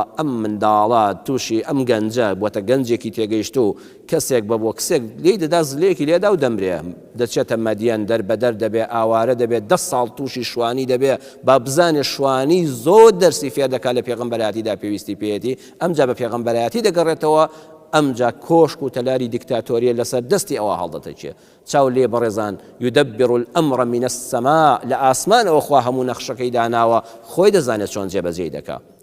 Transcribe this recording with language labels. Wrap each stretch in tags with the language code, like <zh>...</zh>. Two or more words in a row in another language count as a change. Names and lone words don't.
<ckb>ئەم منداڵە تووشی ئەم گەنجە بۆتە گەنجێکی تێگەیشت و کەسێک بە بۆ کسێک لێی دەدا زلێکی لێدا و دەمرێ دەچێتە مەدیەن دەربەدەر دەبێ ئاوارە دەبێت 10 ساڵ تووشی شوانی دەبێ با بزانێ شوانی زۆر دەرسی فێر دەکات لە پێغەمبەرایەتیدا پێویستی پێیەتی ئەمجا بە پێغەمبەرایەتی دەگەڕێتەوە ئەمجا کۆشک و تەلاری دیکتاتۆریە لەسەر دەستی ئەوە هەڵدەتەچێ چاو لێ بەڕێزان</ckb> <ar>یدبر الأمر من السماء</ar> <ckb>لە ئاسمانەوە خوا هەموو نەخشەکەی داناوە خۆی دەزانێت چۆن جێبەجێ دەکات</ckb>